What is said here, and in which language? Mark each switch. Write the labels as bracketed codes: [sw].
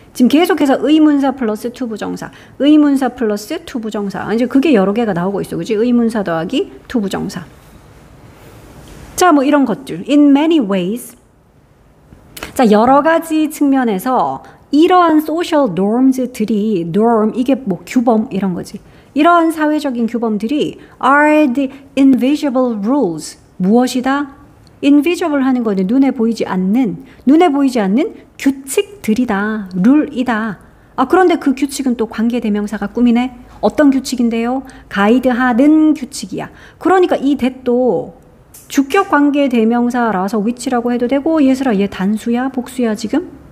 [ko] 지금 계속해서 의문사 플러스 to 부정사, 의문사 플러스 to 부정사. 이제 그게 여러 개가 나오고 있어. 그지? 의문사 더하기 to 부정사. 자, 뭐 이런 것들. [en] In many ways. [ko] 자, 여러 가지 측면에서 이러한 social norms들이 norm 이게 뭐 규범 이런 거지. 이러한 사회적인 규범들이 [en] are the invisible rules. [ko] 무엇이다? invisible 하는 거는 눈에 보이지 않는 규칙들이다. 룰이다. 그런데 그 규칙은 또 관계대명사가 꾸미네. 어떤 규칙인데요? 가이드하는 규칙이야. 그러니까 이 that도 주격 관계대명사라서 which라고 해도 되고 예슬아 얘 단수야? 복수야 지금?